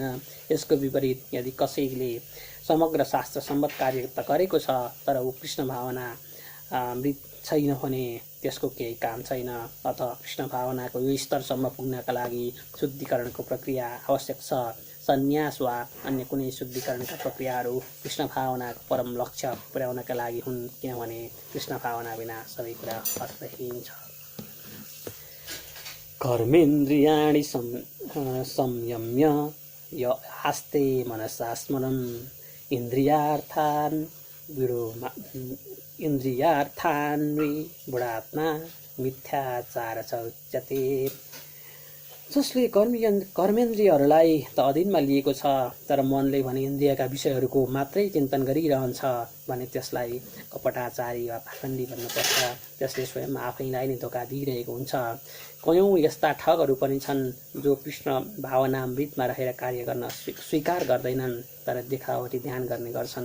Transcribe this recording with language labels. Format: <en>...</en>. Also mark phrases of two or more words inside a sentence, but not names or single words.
<ne>यसको विपरीत यदि कसैले समग्र शास्त्रसम्मत कार्य त गरेको छ तर ऊ कृष्ण भावना मृत छैन भने त्यसको केही काम छैन। अथवा कृष्ण भावनाको यो स्तरसम्म पुग्नका लागि शुद्धिकरणको प्रक्रिया आवश्यक छ। सन्यास वा अन्य कुनै शुद्धिकरणका प्रक्रियाहरू कृष्ण भावनाको परम लक्ष्य पुर्याउनका लागि हुन्, किनभने कृष्ण भावना बिना सबै कुरा अर्थहीन छ।</ne> <sa>कर्मेन्द्रियाणि संयम्य आस्ते मनसा स्मरन् इन्द्रियार्थान् बुढात्मा मिथ्याचार च उच्यते।</sa> <ne>जसले कर्मेन्द्रियहरूलाई त अधीनमा लिएको छ तर मनले भने इन्द्रियका विषयहरूको मात्रै चिन्तन गरिरहन्छ भने त्यसलाई कपटाचारी वा पाखण्डी भन्नुपर्छ। त्यसले स्वयं आफैलाई नै धोका दिइरहेको हुन्छ। कयौँ यस्ता ठगहरू पनि छन् जो कृष्ण भावनामृतमा रहेर कार्य गर्न स्वीकार गर्दैनन् तर देखावटी ध्यान गर्ने गर्छन्।</ne>